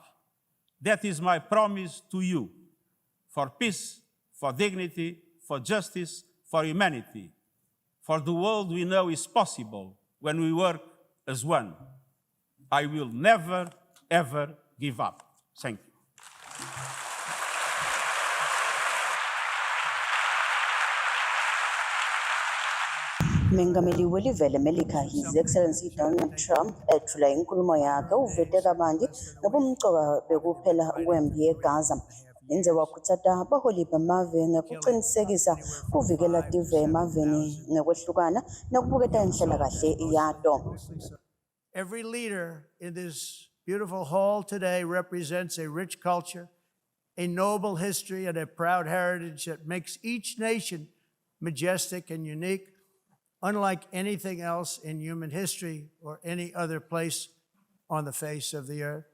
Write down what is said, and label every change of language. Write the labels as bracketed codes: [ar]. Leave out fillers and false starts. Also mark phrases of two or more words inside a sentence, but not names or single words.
[en] That is my promise to you, for peace, for dignity, for justice, for humanity, for the world we know is possible when we work as one. I will never, ever give up. Thank you. [ss] Mengameli welive leMelika [en] His Excellency [ss] Donald Trump ethula inkulumo yakhe uvete kabanti ngobumcoka bekuphela kwempi yeGaza. Enze wakhutsata baholi bemave ngekuqinisekisa kuvikela tive emaveni ngekwehlukana nekubuketa inhlalakahle yato. [en] Every leader in this beautiful hall today represents a rich culture, a noble history, and a proud heritage that makes each nation majestic and unique, unlike anything else in human history or any other place on the face of the earth.